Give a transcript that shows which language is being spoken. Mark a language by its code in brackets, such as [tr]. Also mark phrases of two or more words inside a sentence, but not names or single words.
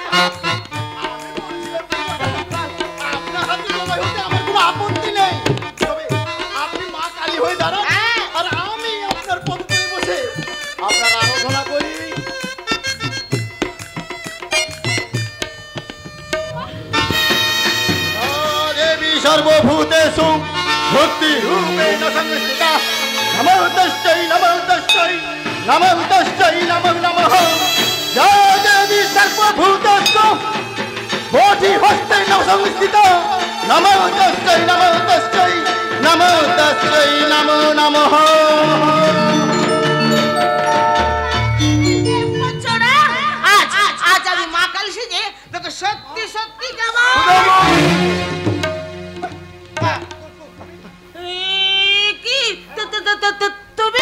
[bn] আপনার হাতে জবাই হতে আমার কোনো আপত্তি নেই, তবে আপনি মা কালী হয়ে দাঁড়ান আর আমি আপনার পদতলে বসে আপনার আরাধনা করি। [sa] দেবী সর্বভূতেষু ভক্তিরূপেণ সংস্থিতা, নমো তস্मै নমো তস্मै নমো তস্मै নমো নমঃ। या देवी सर्वभूतेषु कोटिहस्तेन संस्थिता, नमो तस्मै नमो तस्मै नमो तस्मै नमो नमः। [bn] আজ আমি মা কালী সেজে তোকে সত্যি সত্যি যাবো। কি তুমি